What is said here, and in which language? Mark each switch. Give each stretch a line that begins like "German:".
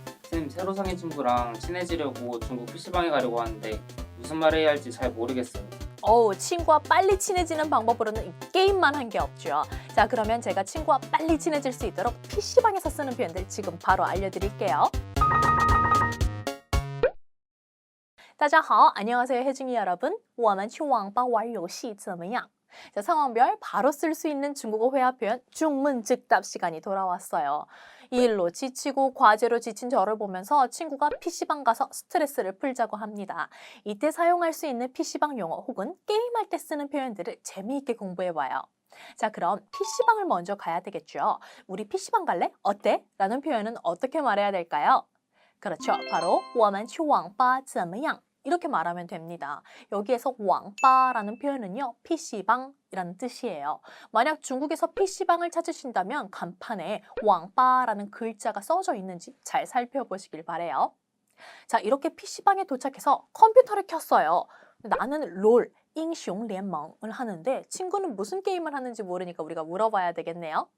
Korean: 쌤, 새로 사귄 친구랑 친해지려고 중국 PC방에 가려고 하는데 무슨 말 해야 할지 잘 모르겠어요. 친구와 빨리 친해지는 방법으로는 이 게임만 한 게 없죠. 자, 그러면 제가 친구와 빨리 친해질 수 있도록 PC방에서 쓰는 표현들 지금 바로 알려드릴게요.
Chinese: 大家好,
Korean: 안녕하세요 혜중이 여러분.
Chinese: 我们去网吧玩游戏怎么样?
Korean: 자, 상황별 바로 쓸 수 있는 중국어 회화 표현 중문즉답 시간이 돌아왔어요. 이 일로 지치고 과제로 지친 저를 보면서 친구가 PC방 가서 스트레스를 풀자고 합니다. 이때 사용할 수 있는 PC방 용어 혹은 게임할 때 쓰는 표현들을 재미있게 공부해봐요. 자, 그럼 PC방을 먼저 가야 되겠죠. 우리 PC방 갈래? 어때? 라는 표현은 어떻게 말해야 될까요? 그렇죠.
Chinese: 바로 我们去网吧怎么样?
Korean: 이렇게 말하면 됩니다. 여기에서 왕바라는 표현은요. PC방이라는 뜻이에요. 만약 중국에서 PC방을 찾으신다면 간판에 왕바라는 글자가 써져 있는지 잘 살펴보시길 바래요. 자, 이렇게 PC방에 도착해서 컴퓨터를 켰어요. 나는 롤, 잉숑联盟을 하는데 친구는 무슨 게임을 하는지 모르니까 우리가 물어봐야 되겠네요.